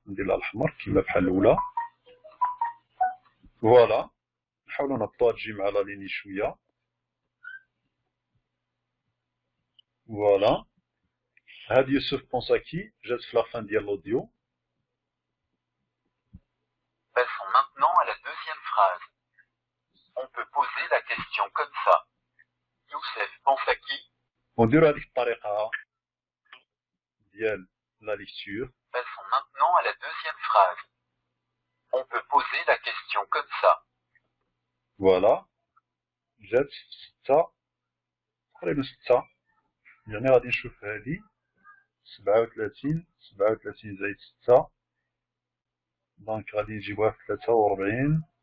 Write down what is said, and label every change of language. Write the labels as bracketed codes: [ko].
[ar] ندير لها الاحمر كيما بحال الاولى. فوالا نحاولوا نهبطوها تجي مع لا ليني شويه. فوالا هاد يوسف [fr] pense à qui [ar] جات في لا فان ديال الاوديو. [fr] Passons maintenant à la deuxième phrase. On peut poser la question comme ça. Youssef pense à qui? [ar] ونديرو هذيك الطريقه ديال لا ليكتور. [fr] Passons maintenant à la deuxième phrase. On peut poser la question comme ça. [ar] فوالا جات 6 تقريبا 6 يعني غادي نشوف هادي 37 زائد 6 دونك غادي نجيبوها في 43.